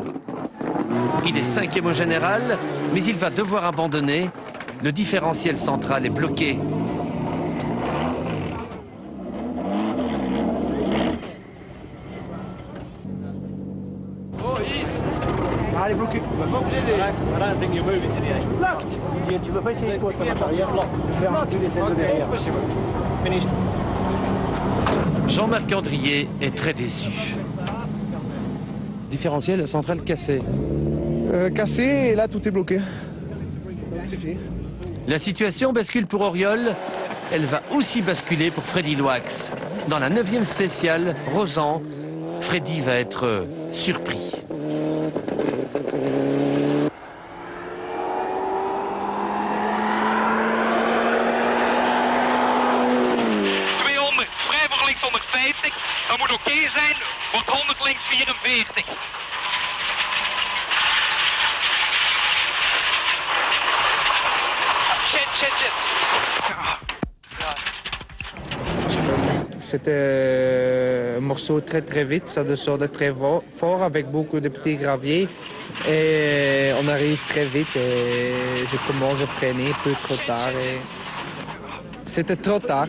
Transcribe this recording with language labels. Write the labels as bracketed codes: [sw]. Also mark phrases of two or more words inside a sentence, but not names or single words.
[fr] Il est 5e au général, mais il va devoir abandonner. Le différentiel central est bloqué. Elle est bloquée. [en] I don't think you're moving to the eight. Blocked. [fr] Tu veux pas essayer quoi, ton arrière, faire reculer celle de derrière. [en] Finished. [fr] Jean-Marc Andrier est très déçu. Différentiel central cassé. Cassé et là tout est bloqué. C'est fini. La situation bascule pour Auriol. Elle va aussi basculer pour Freddy Loax. Dans la 9e spéciale, Rosan, Freddy va être surpris. [nl] Dat moet oké zijn, wordt 100 links 44. [en] Shit. [fr] C'était un morceau très vite, ça descendait très fort avec beaucoup de petits graviers. Et on arrive très vite et je commence à freiner un peu trop tard. C'était trop tard.